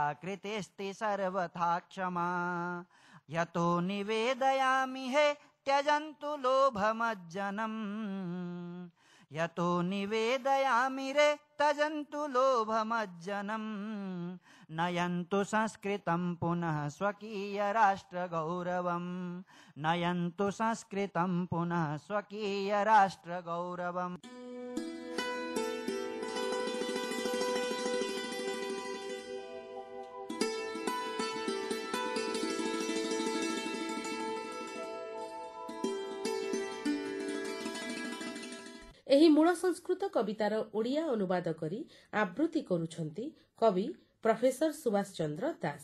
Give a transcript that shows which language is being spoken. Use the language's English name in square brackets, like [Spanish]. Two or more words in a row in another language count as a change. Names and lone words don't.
[Sanskrit] कृतेस्ति सर्वथा क्षमा यतो निवेदयामि हे त्यजन्तु लोभमज्जनम् यतो निवेदयामि रे त्यजन्तु लोभमज्जनम् नयन्तु संस्कृतं पुनः स्वकीय राष्ट्रगौरवम् नयन्तु संस्कृतं पुनः स्वकीय राष्ट्रगौरवम् [Odia] ଏହି ମୂଳ ସଂସ୍କୃତ କବିତାର ଓଡ଼ିଆ ଅନୁବାଦ କରି ଆବୃତ୍ତି କରୁଛନ୍ତି କବି ପ୍ରଫେସର ସୁଭାଷ ଚନ୍ଦ୍ର ଦାସ।